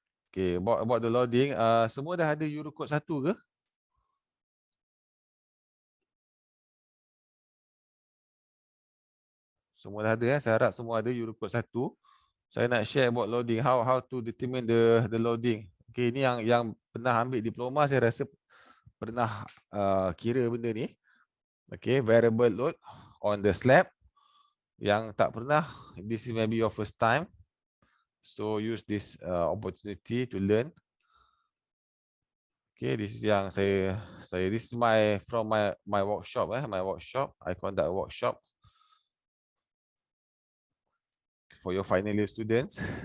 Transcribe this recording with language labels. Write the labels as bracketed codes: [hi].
[en] Okay, about the loading, [ms] semua dah ada Eurocode 1 ke? Semua dah ada ya. Saya harap semua ada Eurocode 1. Saya nak share [en] about loading, how to determine the loading. [ms] Okay, ini yang pernah ambil diploma, saya rasa pernah kira benda ni. [en] Okay, variable load on the slab. [ms] Yang tak pernah, [en] this is maybe your first time. So use this opportunity to learn. Okay, this is [ms] yang saya [en] this is from my workshop. My workshop, I conduct a workshop for your final year students.